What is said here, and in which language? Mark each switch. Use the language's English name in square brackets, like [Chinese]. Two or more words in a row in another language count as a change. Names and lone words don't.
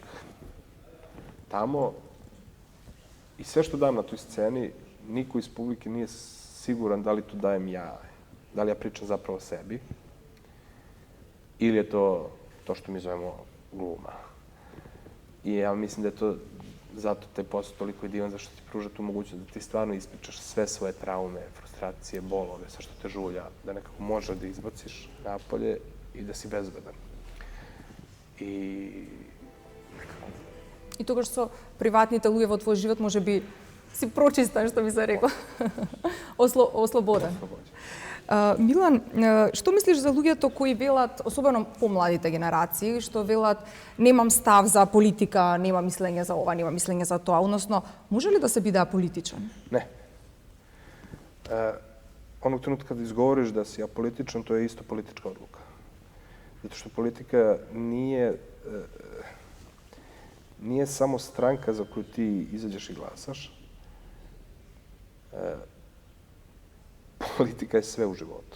[Serbian] Tamo, i sve što dam na toj sceni, niko iz publike nije siguran da li to dajem ja, da li ja pričam zapravo o sebi, ili je to što mi zovemo gluma. I ja mislim da je to zato taj posao toliko je divan, zašto ti pruža tu mogućnost da ti stvarno ispričaš sve svoje traume, frustracije, bolove, sve što te žulja, da nekako možeš da izbaciš napolje i da si bezbedan. [Macedonian] И тогаш со приватните луѓе во твој живот може би си прочистан, што би се рекла. Ослободен. Милан, што мислиш за луѓето кои велат, особено помладите генерации, што велат немам став за политика, нема мислење за ова, нема мислење за тоа, односно, може ли да се биде аполитичен? [Serbian] Ne. Onog trenutka kada izgovoriš da si apolitičan, to je isto politička odluka. Zato što politika nije samo stranka za koju ti izađeš i glasaš. Politika je sve u životu.